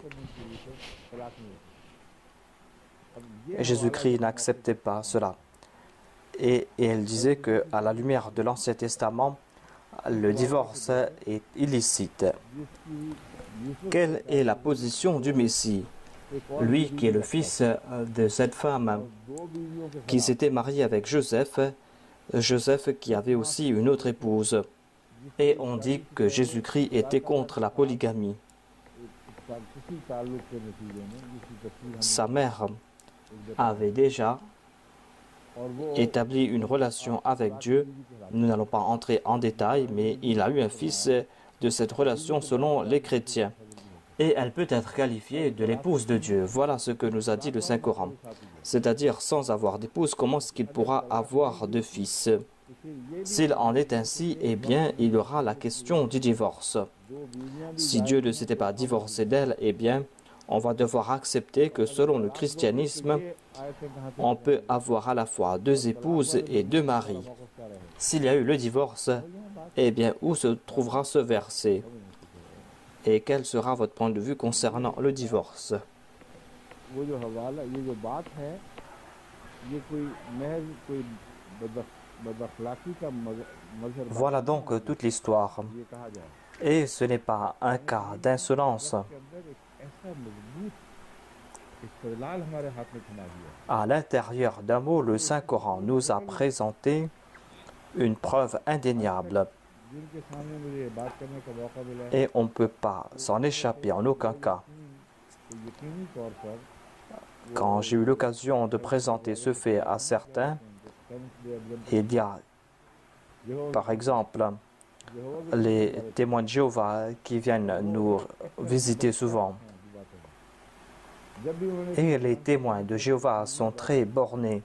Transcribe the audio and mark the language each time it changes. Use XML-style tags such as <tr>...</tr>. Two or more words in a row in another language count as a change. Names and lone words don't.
<ur>طلاق نہیں ہوتا</ur> <fr>Jésus-Christ n'acceptait pas cela. Et elle disait que, à la lumière de l'Ancien Testament, le divorce est illicite.</fr> <ur>جس کی یوسف</ur> <fr>Quelle est la position du Messie,</fr> <ur>ایک اور</ur> <fr>lui qui est le fils de cette femme</fr> <ur>دو بیویوں کے</ur> <fr>qui s'était mariée avec Joseph, Joseph qui avait aussi une autre épouse. Et on dit que Jésus-Christ était contre la polygamie.</fr> <ur>کسی تعلق کے نتیجے میں جس کی تصویر ہم</ur> <fr>Sa mère avait déjà</fr> <ur>اور وہ</ur> <fr>établi une relation avec Dieu. Nous n'allons pas entrer en détail, mais il a eu un fils de cette relation selon les chrétiens. Et elle peut être qualifiée de l'épouse de Dieu. Voilà ce que nous a dit le Saint-Coran. C'est-à-dire, sans avoir d'épouse, comment est-ce qu'il pourra avoir de fils? S'il en est ainsi, eh bien, il y aura la question du divorce. Si Dieu ne s'était pas divorcé d'elle, eh bien, on va devoir accepter que selon le christianisme, on peut avoir à la fois deux épouses et deux maris. S'il y a eu le divorce, eh bien, où se trouvera ce verset? Et quel sera votre point de vue concernant le divorce?</fr> <ur>وہ جو حوالہ یہ جو بات ہے یہ کوئی محض کوئی بداخلاقی کا مظہر</ur> <fr>Voilà donc toute l'histoire.</fr> <ur>یہ کہا جائے</ur> <fr>Et ce n'est pas un cas d'insolence.</fr> <ur>کے اندر ایک ایسا مضبوط استدلال ہمارے ہاتھ میں تھما دیا</ur> <fr>À l'intérieur d'un mot, le Saint-Coran nous a présenté une preuve indéniable.</fr> <ur>جن کے سامنے مجھے یہ بات کرنے کا موقع ملا ہے</ur> <fr>Et on ne peut pas s'en échapper en aucun cas.</fr> <ur>تو یقینی طور پر</ur> <fr>Quand j'ai eu l'occasion de présenter ce fait à certains, il y a, par exemple, les témoins de Jéhovah qui viennent nous visiter souvent. Et les témoins de Jéhovah sont très bornés.</fr>